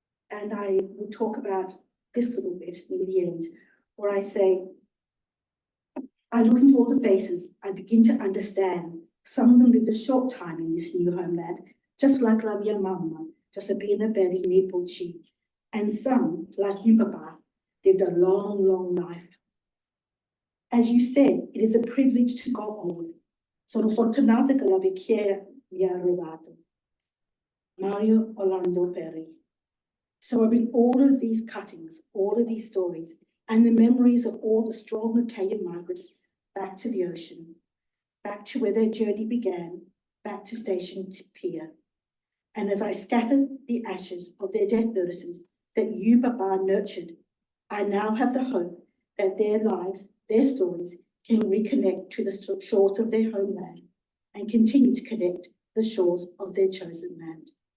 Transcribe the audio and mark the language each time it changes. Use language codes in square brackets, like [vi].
[en] And I will talk about this little bit near the end, where I say, I look into all the faces, I begin to understand. Some of them lived a short time in this new homeland, just like [it] la mia mamma, [en] Giuseppina Perri Nepolci. And some, like you, Papa, lived a long, long life. As you said, it is a privilege to go old. [it] Sono fortunata che la vecchiaia mi ha arrivato. [en] Mario Orlando Perri. So I bring all of these cuttings, all of these stories, and the memories of all the strong Italian migrants back to the ocean, back to where their journey began, back to Station Pier. And as I scatter the ashes of their death notices that you, Papa, nurtured, I now have the hope that their lives, their stories, can reconnect to the shores of their homeland and continue to connect the shores of their chosen land.